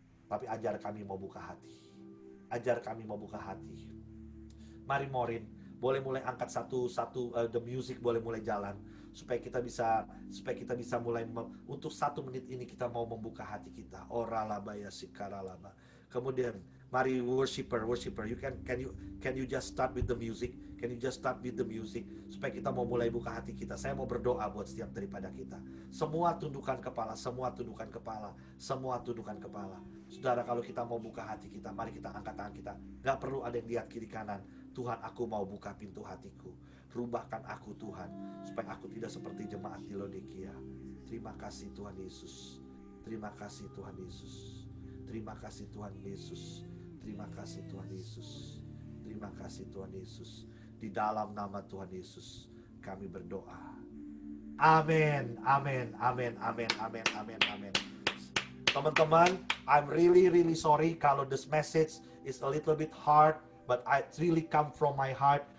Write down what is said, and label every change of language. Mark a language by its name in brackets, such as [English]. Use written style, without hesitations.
[Indonesian] Tapi ajar kami mau buka hati. Ajar kami mau buka hati. Mari Morin, boleh mulai angkat satu [English] the music [Indonesian] boleh mulai jalan. Supaya kita bisa mulai, untuk 1 menit ini kita mau membuka hati kita. Oralaba ya sikaralaba. Kemudian mari worshiper. [English] Can you just start with the music? Can you just start with the music? [Indonesian] Supaya kita mau mulai buka hati kita. Saya mau berdoa buat setiap daripada kita. Semua tundukkan kepala, semua tundukkan kepala, semua tundukkan kepala. Saudara, kalau kita mau buka hati kita, mari kita angkat tangan kita. Gak perlu ada yang lihat kiri kanan. Tuhan, aku mau buka pintu hatiku. Rubahkan aku Tuhan, supaya aku tidak seperti jemaat di Laodikia. Terima kasih Tuhan Yesus. Terima kasih Tuhan Yesus. Terima kasih Tuhan Yesus. Terima kasih Tuhan Yesus. Terima kasih Tuhan Yesus. Di dalam nama Tuhan Yesus kami berdoa. Amin. Amin. Amin. Amin. Amin. Amin. Amin. Teman-teman, [English] I'm really sorry [Indonesian] kalau [English] this message is a little bit hard, but it really come from my heart.